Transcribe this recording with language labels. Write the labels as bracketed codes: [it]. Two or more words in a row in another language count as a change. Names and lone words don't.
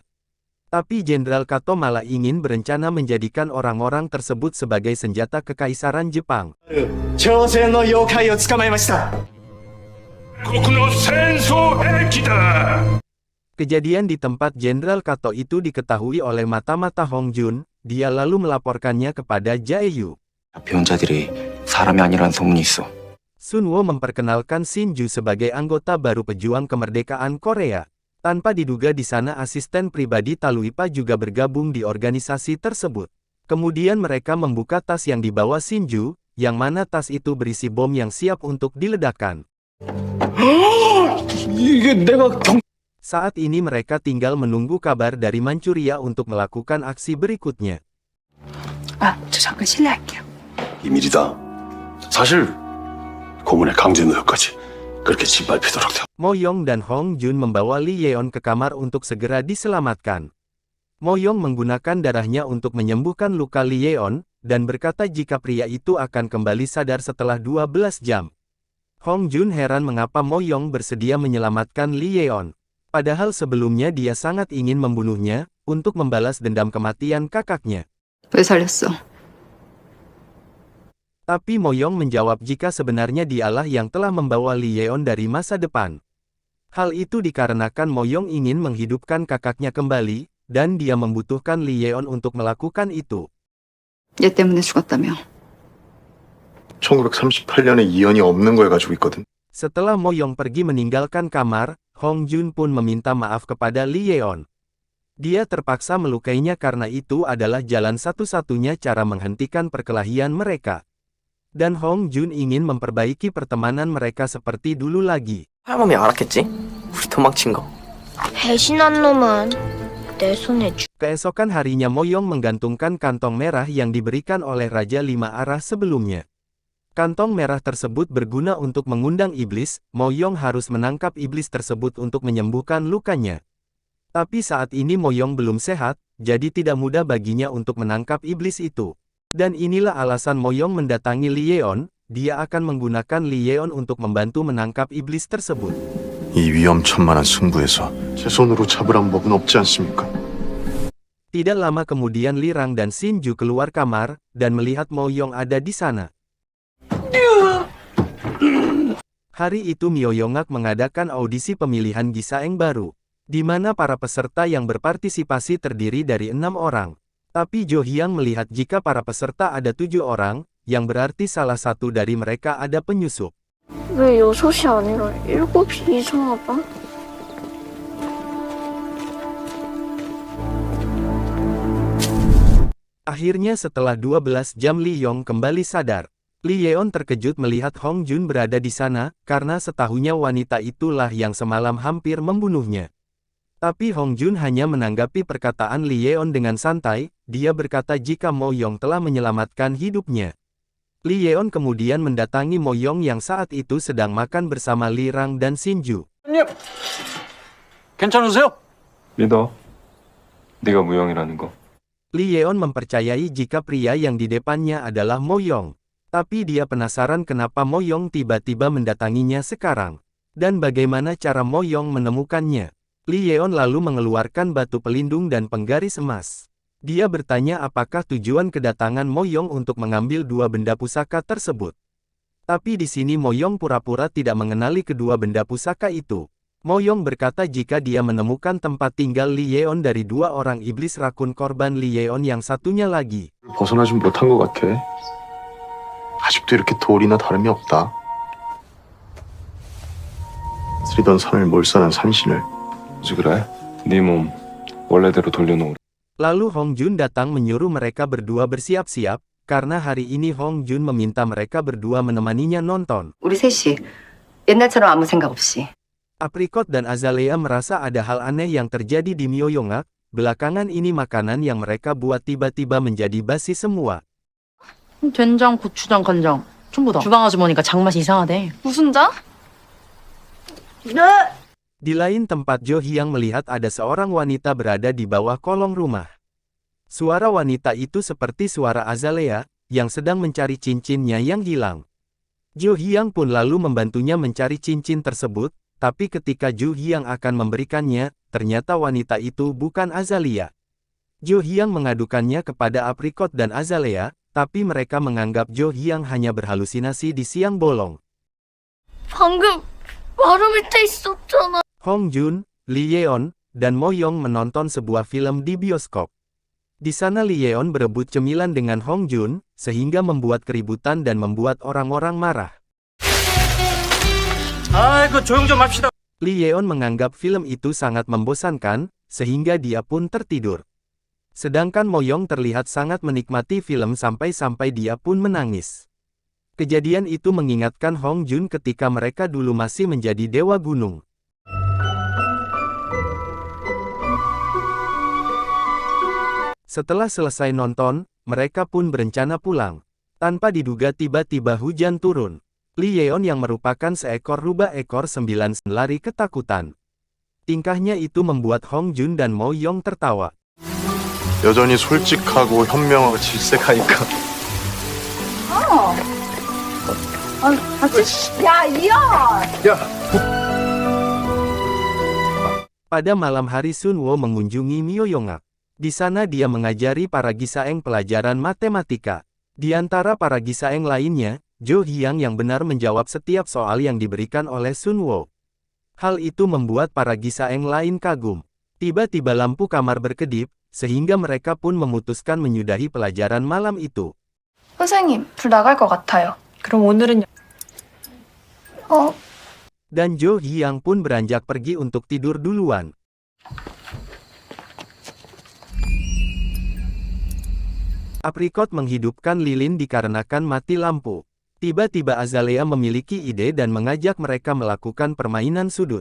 [id] Tapi Jenderal Kato malah ingin berencana menjadikan orang-orang tersebut sebagai senjata kekaisaran Jepang. Kejadian di tempat Jenderal Kato itu diketahui oleh mata-mata Hong Jun, dia lalu melaporkannya kepada Jaeyu. [ko] 배운 자들이 사람이 아니라는 소문이 있어. [id] Sunwo memperkenalkan Shinju sebagai anggota baru pejuang kemerdekaan Korea. Tanpa diduga di sana asisten pribadi Taluipa juga bergabung di organisasi tersebut. Kemudian mereka membuka tas yang dibawa Shinju, yang mana tas itu berisi bom yang siap untuk diledakkan. Saat ini mereka tinggal menunggu kabar dari Manchuria untuk melakukan aksi berikutnya. [ko] 저 잠깐 실례할게요. 비밀이다. 사실 고문의 강제 노역까지 그렇게 짓밟히도록. [id] Mo Yong dan Hong Jun membawa Li Yeon ke kamar untuk segera diselamatkan. Mo Yong menggunakan darahnya untuk menyembuhkan luka Li Yeon, dan berkata jika pria itu akan kembali sadar setelah 12 jam. Hong Jun heran mengapa Mo Yong bersedia menyelamatkan Li Yeon. Padahal sebelumnya dia sangat ingin membunuhnya, untuk membalas dendam kematian kakaknya. [ko] 왜 살렸어? [id] Tapi Mo Yong menjawab jika sebenarnya dialah yang telah membawa Li Yeon dari masa depan. Hal itu dikarenakan Mo Yong ingin menghidupkan kakaknya kembali, dan dia membutuhkan Li Yeon untuk melakukan itu. [ko] 얘 때문에 죽었다며. 1938년에 이연이 없는 걸 가지고 있거든. [id] Setelah Mo Yong pergi meninggalkan kamar, Hong Jun pun meminta maaf kepada Li Yeon. Dia terpaksa melukainya karena itu adalah jalan satu-satunya cara menghentikan perkelahian mereka. Dan Hong Jun ingin memperbaiki pertemanan mereka seperti dulu lagi. [ko] 할멈이 알았겠지? 우리 도망친 거. 배신한 놈은 내 손에 [id] Keesokan harinya Moyong menggantungkan kantong merah yang diberikan oleh Raja Lima Arah sebelumnya. Kantong merah tersebut berguna untuk mengundang iblis. Moyong harus menangkap iblis tersebut untuk menyembuhkan lukanya. Tapi saat ini Moyong belum sehat, jadi tidak mudah baginya untuk menangkap iblis itu. Dan inilah alasan Moyong mendatangi Li Yeon. Dia akan menggunakan Li Yeon untuk membantu menangkap iblis tersebut. [ko] 이 위험천만한 승부에서 제 손으로 잡으란 법은 없지 않습니까? [id] Tidak lama kemudian Li Rang dan Xin Ju keluar kamar, dan melihat Moyong ada di sana. Hari itu Myo Yongak mengadakan audisi pemilihan Gisaeng baru, di mana para peserta yang berpartisipasi terdiri dari 6 orang. Tapi Jo Hyang melihat jika para peserta ada 7 orang, yang berarti salah satu dari mereka ada penyusup. [ko] 왜 6이 아니라 7이 이상하다? [id] Akhirnya setelah 12 jam Li Yong kembali sadar. Li Yeon terkejut melihat Hong Jun berada di sana, karena setahunya wanita itulah yang semalam hampir membunuhnya. Tapi Hong Jun hanya menanggapi perkataan Li Yeon dengan santai. Dia berkata jika Mo Yong telah menyelamatkan hidupnya. Li Yeon kemudian mendatangi Mo Yong yang saat itu sedang makan bersama Li Rang dan Xin Ju. [ko] 괜찮으세요? 믿어. 네가 무용이라는 거. [id] Li Yeon mempercayai jika pria yang di depannya adalah Mo Yong. Tapi dia penasaran kenapa Mo Yong tiba-tiba mendatanginya sekarang. Dan bagaimana cara Mo Yong menemukannya. Li Yeon lalu mengeluarkan batu pelindung dan penggaris emas. Dia bertanya apakah tujuan kedatangan Mo Yong untuk mengambil 2 benda pusaka tersebut. Tapi di sini Mo Yong pura-pura tidak mengenali kedua benda pusaka itu. Mo Yong berkata jika dia menemukan tempat tinggal Li Yeon dari 2 orang iblis rakun korban Li Yeon yang satunya lagi. [ko] 벗어나지 못한 것 같아. 아직도 이렇게 돌이나 다름이 없다. 쓰리던 산을 몰살한 산신을. 그지 그래? 네 몸 원래대로 돌려놓으라. [id] Lalu Hong Jun datang menyuruh mereka berdua bersiap-siap, karena hari ini Hong Jun meminta mereka berdua menemaninya nonton. [ko] 우리 셋이 옛날처럼 아무 생각 없이. [id] Apricot dan Azalea merasa ada hal aneh yang terjadi di Myo Yongak. Belakangan ini makanan yang mereka buat tiba-tiba menjadi basi semua. [ko] 된장, 고추장, 간장 전부 다. 주방 아주머니가 장맛이 이상하대. 무슨 장? [id] Di lain tempat Jo Hyang melihat ada seorang wanita berada di bawah kolong rumah. Suara wanita itu seperti suara Azalea, yang sedang mencari cincinnya yang hilang. Jo Hyang pun lalu membantunya mencari cincin tersebut, tapi ketika Jo Hyang akan memberikannya, ternyata wanita itu bukan Azalea. Jo Hyang mengadukannya kepada Apricot dan Azalea, tapi mereka menganggap Jo Hyang hanya berhalusinasi di siang bolong. [ko] 방금 바로 밑에 있었잖아. [id] Hong Jun, Li Yeon, dan Mo Yong menonton sebuah film di bioskop. Di sana Li Yeon berebut cemilan dengan Hong Jun, sehingga membuat keributan dan membuat orang-orang marah. [ko] 아이고 조용 좀 합시다. [id] Li Yeon menganggap film itu sangat membosankan, sehingga dia pun tertidur. Sedangkan Mo Yong terlihat sangat menikmati film sampai-sampai dia pun menangis. Kejadian itu mengingatkan Hong Jun ketika mereka dulu masih menjadi dewa gunung. Setelah selesai nonton, mereka pun berencana pulang. Tanpa diduga tiba-tiba hujan turun. Li Yeon yang merupakan seekor rubah ekor 9 lari ketakutan. Tingkahnya itu membuat Hong Jun dan Mo Yong tertawa. [ko] 여전히 솔직하고 현명하고 질색하니까. [id] Pada malam hari Sun Wo mengunjungi Myo Yongak. Di sana dia mengajari para Gisaeng pelajaran matematika. Di antara para Gisaeng lainnya, Jo Hyang yang benar menjawab setiap soal yang diberikan oleh Sun Wo. Hal itu membuat para Gisaeng lain kagum. Tiba-tiba lampu kamar berkedip, sehingga mereka pun memutuskan menyudahi pelajaran malam itu. [ko] 선생님, 불 나갈 것 같아요. 그럼 오늘은 [id] Dan Jo Hyang pun beranjak pergi untuk tidur duluan. Apricot menghidupkan lilin dikarenakan mati lampu. Tiba-tiba Azalea memiliki ide dan mengajak mereka melakukan permainan sudut.